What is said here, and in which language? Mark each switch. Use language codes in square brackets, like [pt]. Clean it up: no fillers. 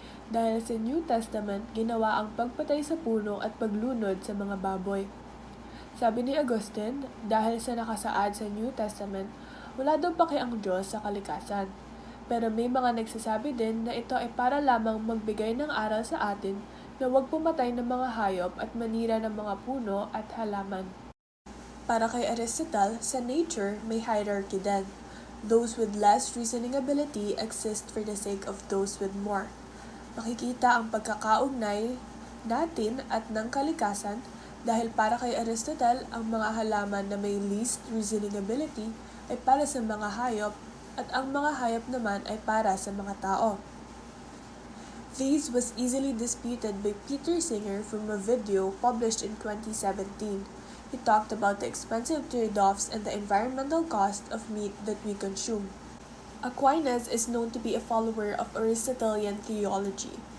[tl] Dahil sa New Testament, ginawa ang pagpatay sa puno at paglunod sa mga baboy. Sabi ni Augustine, dahil sa nakasaad sa New Testament, Wala daw paki ang Diyos sa kalikasan. Pero may mga nagsasabi din na ito ay para lamang magbigay ng aral sa atin na huwag pumatay ng mga hayop at manira ng mga puno at halaman. Para kay Aristotle, sa nature may hierarchy din. [en] Those with less reasoning ability exist for the sake of those with more. [tl] Makikita ang pagkakaugnay natin at ng kalikasan dahil para kay Aristotle, ang mga halaman na may [en] least reasoning ability [tl] ay para sa mga hayop at ang mga hayop naman ay para sa mga tao. [en] This was easily disputed by Peter Singer from a video published in 2017. He talked about the expensive trade-offs and the environmental cost of meat that we consume. Aquinas is known to be a follower of Aristotelian theology.